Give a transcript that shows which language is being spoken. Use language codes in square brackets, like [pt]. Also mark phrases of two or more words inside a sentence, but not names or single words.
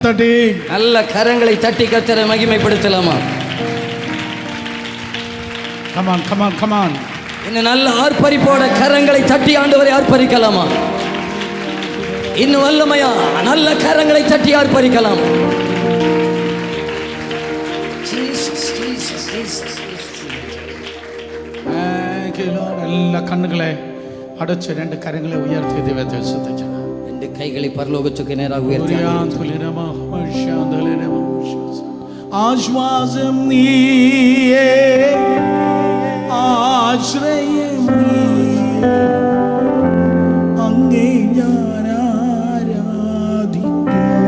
[ta] நல்ல கரங்களை தட்டி கர்த்தரை மகிமைப்படுத்தலாமா? [en] Come on. [ta] இன்னும் நல்ல ஆர்ப்பரிப்போட கரங்களை தட்டி ஆண்டவரை ஆர்ப்பரிக்கலாமா? இன்னும் வல்லமையா நல்ல கரங்களை தட்டி ஆர்ப்பரிக்கலாம். [ml] എല്ലാ കണ്ണുകളെ അടച്ച് രണ്ട് കരങ്ങളെ ഉയർത്തി ദൈവത്തെ സ്തുതിക്കണം. രണ്ട് കൈകളെ പരലോകത്തേക്ക് നേരായി ഉയർത്തി ആശ്വാസം നീയേ ആശ്രയം നീയേ അങ്ങേ ഞാൻ ആരാധിക്കും.